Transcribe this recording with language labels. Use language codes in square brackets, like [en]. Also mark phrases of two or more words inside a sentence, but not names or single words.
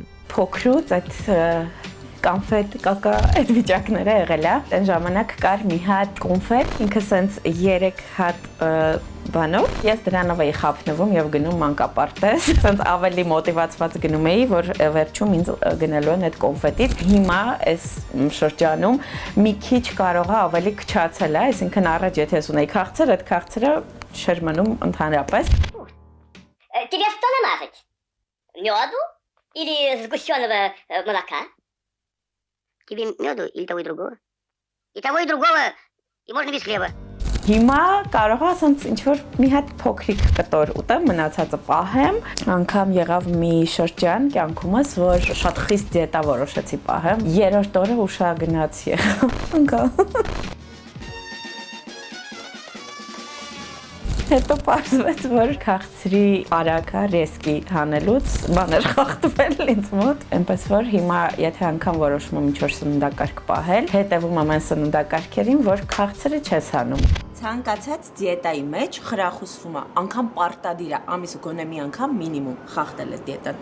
[hy] Փոքրուց այդ կոնֆետ, կակա այդ վիճակները եղել է։ Այն ժամանակ կար մի հատ կոնֆետ, ինքը սենց 3 հատ բանով, ես դրանով էի խափնվում եւ գնում մանկապարտեզ, սենց ավելի մոտիվացված գնում էի, որ վերջում ինձ գնալու են այդ կոնֆետից։ Հիմա այս շրջանում մի քիչ կարող է ավելի քչացել է, այսինքն առաջ եթե ես ունեի քաղցր, այդ քաղցրը չէր մնում ընդհանրապես։ [ru] Тебе что намазать? Меду или сгущенного молока? Тебе меду или того и другого? И того и другого, и можно без хлеба. [hy] Հիմա կարող եմ ասենց ինչ-որ մի հատ փոքրիկ կտոր ուտեմ, մնացածը պահեմ։ Անգամ եղավ մի շրջան կյանքումս, որ շատ խիստ դիետա որոշեցի պահեմ։ Երրորդ օրը ուշագնաց եղավ։ Հետո պարզվեց, որ քաղցրի արագա ռեսկի հանելուց բաներ խախտվել ինձ մոտ, այնպես որ հիմա եթե անգամ որոշում եմ ինչ-որ սննդակարգ պահել, հետևում եմ այն սննդակարգերին, որ քաղցրը չես հանում։ Ցանկացած դիետայի մեջ խրախուսվում է, անգամ պարտադիր է, ամիսը գոնե մի անգամ մինիմում խախտել է դիետան։